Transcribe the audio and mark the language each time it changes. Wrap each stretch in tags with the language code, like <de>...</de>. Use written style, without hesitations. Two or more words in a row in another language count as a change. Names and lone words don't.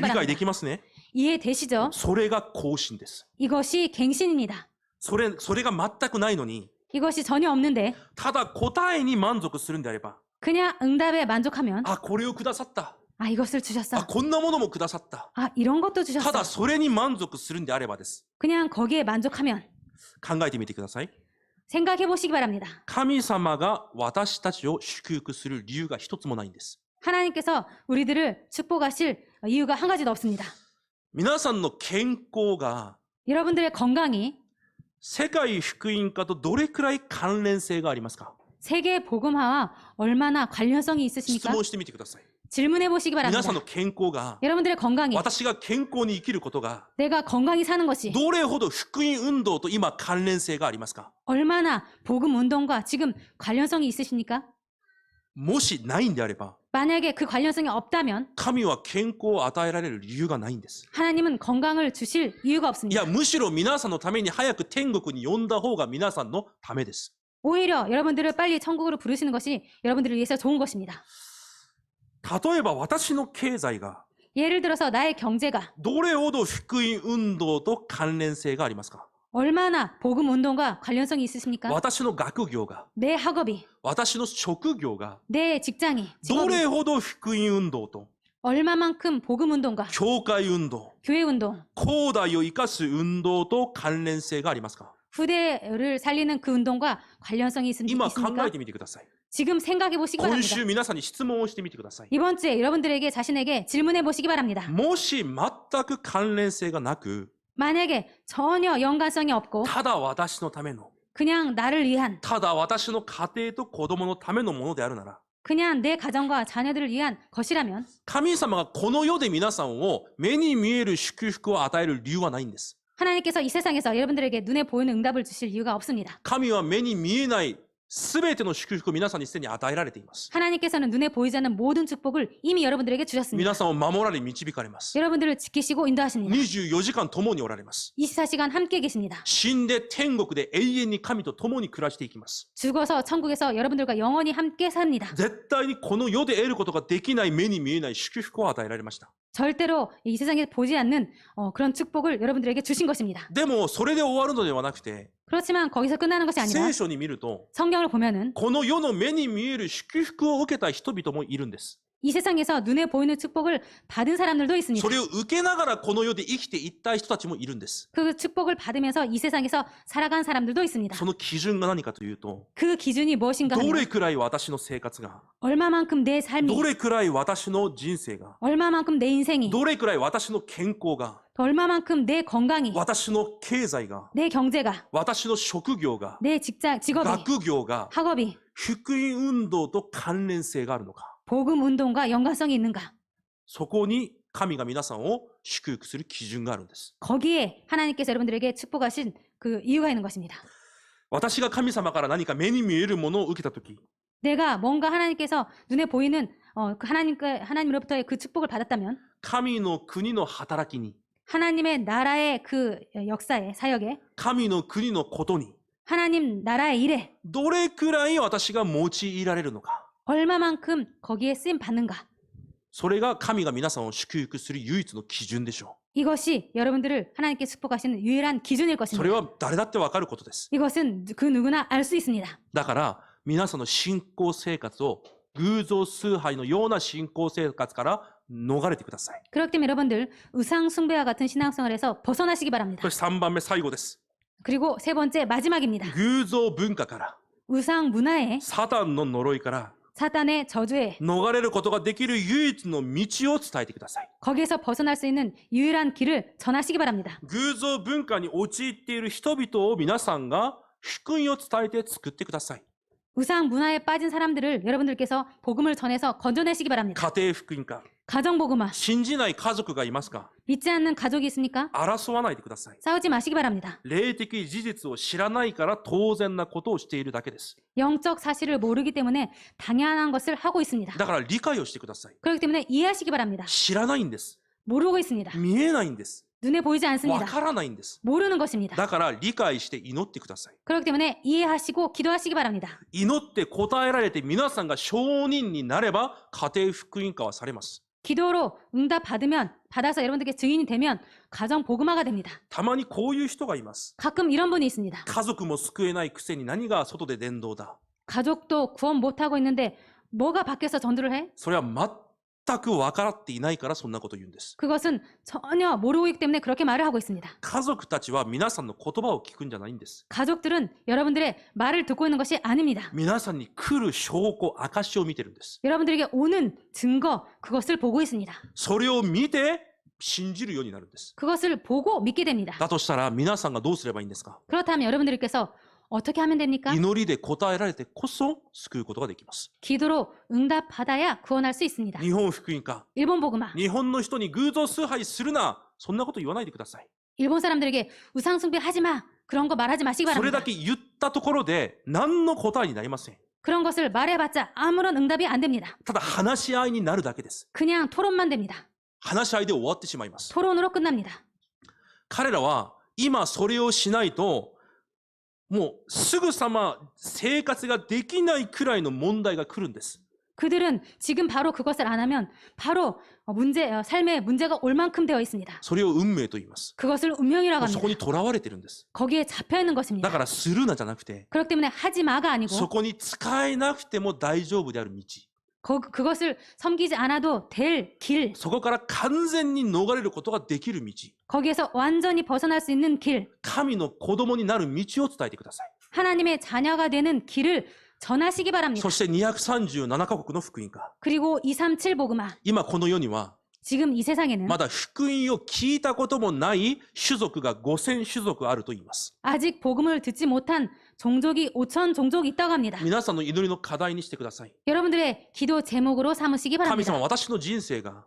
<ja>理解</ja> <ko>바랍니다.</ko> <ja>できますね？</ja> <ko>이해되시죠?</ko> <ja>それが更新です。</ja> <ko>이것이 갱신입니다.</ko> <ja>それが全くないのに、</ja> <ko>이것이 전혀 없는데</ko> <ja>ただ答えに満足するんであれば、</ja> <ko>그냥 응답에 만족하면</ko> <ja>あ、これをくださった。</ja> <ko>아, 이것을</ko> <ja>あ、</ja> <ko>주셨어.</ko> <ja>こんなものもくださった。</ja> <ko>아, 이런 것도</ko> <ja>た</ja> <ko>주셨어.</ko> <ja>だそれに満足するんであればです。</ja> <ko>그냥 거기에 만족하면</ko> <ja>考えてみてください。</ja> <ko>생각해 보시기 바랍니다.</ko> <ja>神様が私たちを祝福する理由が一つもないんです。</ja> <ko>하나님께서 우리들을 축복하실 이유가 한 가지도 없습니다.</ko> <ja>皆さんの健康が</ja> <ko>여러분들의 건강이</ko> <ja>世界福音化とどれくらい関連性がありますか？</ja> <ko>세계 복음화와 얼마나 관련성이</ko> <ja>質</ja> <ko>있으십니까?</ko> <ja>問してみてください。</ja> <ko>질문해 보시기</ko> <ja>皆</ja> <ko>바랍니다.</ko> <ja>さんの健康が</ja> <ko>여러분들의 건강이</ko> <ja>私が健康に生きることが</ja> <ko>내가 건강히 사는 것이</ko> <ja>どれほど福音運動と今関連性がありますか？</ja> <ko>얼마나 복음 운동과 지금 관련성이 있으십니까?</ko> <ja>もしないんであれば、</ja> <ko>만약에 그 관련성이 없다면</ko> <ja>神は健康を与えられる理由がないんです。</ja> <ko>하나님은 건강을 주실 이유가</ko> <ja>い</ja> <ko>없습니다.</ko> <ja>や、むしろ皆さんのために早く天国に呼んだ方が皆さんのためです。</ja> <ko>오히려 여러분들을 빨리 천국으로 부르시는 것이 여러분들을 위해서 좋은 것입니다.</ko> <ja>例えば私の経済が</ja> <ko>예를 들어서 나의 경제가</ko> <ja>どれほど福音運動と関連性がありますか？</ja> <ko>얼마나 복음 운동과 관련성이 있으십니까?</ko> <ja>私の学業が、</ja> <ko>내 학업이,</ko> <ja>私の職業が</ja> <ko>내 직장이,</ko> <ja>ど</ja> <ko>직업이</ko> <ja>れほど福音運動と</ja> <ko>얼마만큼 복음 운동과</ko> <ja>教会運動、</ja> <ko>교회 운동,</ko> <ja>後代を生かす運動と関連性がありますか？</ja> <ko>후대를 살리는 그 운동과 관련성이</ko> <ja>今考</ja> <ko>있습니까?</ko> <ja>えてみてください。</ja> <ko>지금 생각해 보시기</ko> <ja>今</ja> <ko>바랍니다.</ko> <ja>週皆さんに質問をしてみてください。</ja> <ko>이번 주에 여러분들에게 자신에게 질문해 보시기 바랍니다.</ko> <ja>もし全く関連性がなく、</ja> <ko>만약에 전혀 연관성이 없고</ko> <ja>ただ私のための、</ja> <ko>그냥 나를 위한,</ko> <ja>ただ私の家庭と子供のためのものであるなら、</ja> <ko>그냥 내 가정과 자녀들을 위한 것이라면</ko> <ja>神様がこの世で皆さんを目に見える祝福を与える理由はないんです。</ja> <ko>하나님께서 이 세상에서 여러분들에게 눈에 보이는 응답을 주실 이유가 없습니다.</ko> <ja>神は目に見えないすべての祝福を皆さんにすでに与えられています。</ja> <ko>하나님께서는 눈에 보이지 않는 모든 축복을 이미 여러분들에게 주셨습니다.</ko> <ja>皆さんを守られ導かれます。</ja> <ko>여러분들을 지키시고 인도하십니다.</ko> <ja>24 時間共におられます。</ja> <ko>24시간 함께 계십니다.</ko> <ja>死んで天国で永遠に神と共に暮らしていきます。</ja> <ko>죽어서 천국에서 여러분들과 영원히 함께 삽니다.</ko> <ja>絶対にこの世で得ることができない目に見えない祝福を与えられました。</ja> <ko>절대로 이 세상에 보지 않는 그런 축복을 여러분들에게 주신 것입니다.</ko> <ja>でもそれで終わるのではなくて、</ja> <ko>그렇지만 거기서 끝나는 것이 아니라</ko> <ja>聖書に見ると、</ja> <ko>성경을 보면은</ko> <ja>この世の目に見える祝福を受けた人々もいるんです。</ja> <ko>이 세상에서 눈에 보이는 축복을 받은 사람들도 있습니다.</ko> <ja>それを受けながらこの世で生きていった人たちもいるんです。</ja> <ko>그 축복을 받으면서 이 세상에서 살아간 사람들도 있습니다.</ko> <ja>その基準が何かというと、</ja> <ko>그 기준이 무엇인가</ko> <ja>ど</ja> <ko>하면</ko> <ja>れくらい私の生活が、</ja> <ko>얼마만큼 내</ko> <ja>ど</ja> <ko>삶이,</ko> <ja>れくらい私の人生が、</ja> <ko>얼마만큼 내 인생이,</ko> <ja>どれくらい私の健康が、</ja> <ko>얼마만큼 내 건강이,</ko> <ja>私の経済が、</ja> <ko>내 경제가,</ko> <ja>私の職業が、</ja> <ko>내 직업이,</ko> <ja>学業が、</ja> <ko>학업이</ko> <ja>福音運動と関連性があるのか。</ja> <ko>복음 운동과 연관성이 있는가?</ko> <ja>そこに神が皆さんを祝福する基準があるんです。</ja> <ko>거기에 하나님께서 여러분들에게 축복하신 그 이유가 있는 것입니다.</ko> <ja>私が神様から何か目に見えるものを受けたとき、</ja> <ko>내가 뭔가 하나님께서 눈에 보이는 그 하나님으로부터의 그 축복을 받았다면</ko> <ja>神の国の働きに、</ja> <ko>하나님의 나라의 그 역사에, 사역에,</ko> <ja>神の国のことに、</ja> <ko>하나님 나라의 일에</ko> <ja>どれくらい私が用いられるのか。</ja> <ko>얼마만큼 거기에 쓰임 받는가?</ko> <ja>それが神が皆さんを祝福する唯一の基準でしょ</ja> <ko>이것이 여러분들을 하나님께 축복하시는 유일한 기준일</ko> <ja>う。そ</ja> <ko>것입니다.</ko> <ja>れは誰だってわかることです。</ja> <ko>이것은 그 누구나 알 수 있습니다.</ko> <ja>だから皆さんの信仰生活を偶像崇拝のような信仰生活から逃れてください。</ja> <ko>그렇기 때문에 여러분들 의상 숭배와 같은 신앙생활에서 벗어나시기 바랍니다.</ko> <ja>そして3番目最後です。</ja> <ko>그리고 세 번째 마지막입니다.</ko> <ja>偶像文化から、</ja> <ko>의상 문화에</ko> <ja>サタンの呪いから</ja> <ko>사탄의 저주에</ko> <ja>逃れることができる唯一の道を伝えてください。</ja> <ko>거기에서 벗어날 수 있는 유일한 길을 전하시기 바랍니다.</ko> <ja>偶像文化に陥っている人々を皆さんが福音を伝えて作ってください。</ja> <ko>의상 문화에 빠진 사람들을 여러분들께서 복음을 전해서 건져내시기 바랍니다.</ko> <ja>家庭福音か、</ja> <ko>가정복음화.</ko> <ja>信じない家族がいますか、</ja> <ko>믿지 않는 가족이 있습니까?</ko> <ja>争わないでください。</ja> <ko>싸우지 마시기 바랍니다.</ko> <ja>霊的事実を知らないから当然なことをしているだけです。</ja> <ko>영적 사실을 모르기 때문에 당연한 것을 하고 있습니다.</ko> <ja>だから理解をしてください。</ja> <ko>그렇기 때문에 이해하시기 바랍니다.</ko> <ja>知らないんです。</ja> <ko>모르고 있습니다.</ko> <ja>見えないんです。</ja> <ko>눈에 보이지</ko> <ja>わ</ja> <ko>않습니다.</ko> <ja>からないんです。</ja> <ko>모르는 것입니다.</ko> <ja>だから理解して祈ってください。</ja> <ko>그렇기 때문에 이해하시고 기도하시기 바랍니다.</ko> <ja>祈って答えられて皆さんが証人になれば家庭福音化はされます。</ja> <ko>기도로 응답 받아서 여러분들께 증인이 되면 가정 복음화가 됩니다.</ko> <ja>たまにこういう人がいます。</ja> <ko>가끔 이런 분이 있습니다.</ko> <ja>家族も救えないくせに何が外で伝道だ。</ja> <ko>가족도 구원 못하고 있는데 뭐가 밖에서 전도를 해?</ko> <ja>それは全く分かっていないからそんなこと言うんです。</ja> <ko>그것은 전혀 모르고 있기 때문에 그렇게 말을 하고 있습니다.</ko> <ja>家族たちは皆さんの言葉を聞くんじゃないんです。</ja> <ko>가족들은 여러분들의 말을 듣고 있는 것이 아닙니다.</ko> <ja>皆さんに来る証拠、証を見てるんです。</ja> <ko>여러분들에게 오는 증거, 그것을 보고 있습니다.</ko> <ja>それを見て信じるようになるんです。</ja> <ko>그것을 보고 믿게 됩니다.</ko> <ja>だとしたら皆さんがどうすればいいんですか。</ja> <ko>그렇다면 여러분들께서 어떻게 하면 됩니까?</ko> <ja>祈りで答えられてこそ救うことができます。</ja> <ko>기도로 응답받아야 구원할 수 있습니다.</ko> <ja>日本福音化、</ja> <ko>일본 복음화.</ko> <ja>日本の人に偶像崇拝するな、そんなこと言わないでください。</ja> <ko>일본 사람들에게 우상 숭배 하지 마. 그런 거 말하지 마시기</ko> <ja>それ</ja> <ko>바랍니다.</ko> <ja>だけ言ったところで何の答えになりません。</ja> <ko>그런 것을 말해봤자 아무런 응답이 안 됩니다.</ko> <ja>ただ話し合いになるだけです。</ja> <ko>그냥 토론만 됩니다.</ko> <ja>話し合いで終わってしまいます。</ja> <ko>토론으로 끝납니다.</ko> <ja>彼らは今それをしないともうすぐさま生活ができないくらいの問題が来るんです。</ja> <ko>그들은 지금 바로 그것을 안 하면 바로 삶에 문제가 올 만큼 되어 있습니다.</ko> <ja>それを運命と言います。</ja> <ko>그것을 운명이라고</ko> <ja>そ</ja> <ko>합니다.</ko> <ja>こにとらわれてるんです。</ja> <ko>거기에 잡혀 있는</ko> <ja>だ</ja> <ko>것입니다.</ko> <ja>からするなじゃなくて、</ja> <ko>그렇기 때문에 하지 마가 아니고</ko> <ja>そこに使えなくても大丈夫である道。</ja> <ko>그것을 섬기지 않아도 될 길,</ko> <ja>そこから完全に逃れることができる道。</ja> <ko>거기에서 완전히 벗어날 수 있는 길,</ko> <ja>神の子供になる道を伝えてください。</ja> <ko>하나님의 자녀가 되는 길을 전하시기 바랍니다.</ko> <ja>そして237カ国の福音化。</ja> <ko>그리고 237 복음화.</ko> <ja>今この世には、</ja> <ko>지금 이 세상에는</ko> <ja>まだ福音を聞いたこともない種族が5000種族あると言います。</ja> <ko>아직 복음을 듣지 못한 종족이 5천 종족이 있다고 합니다.</ko> <ja>皆さんの祈りの課題にしてください。</ja> <ko>여러분들의 기도 제목으로 삼으시기</ko> <ja>神様、</ja> <ko>바랍니다.</ko> <ja>私の人生が、</ja>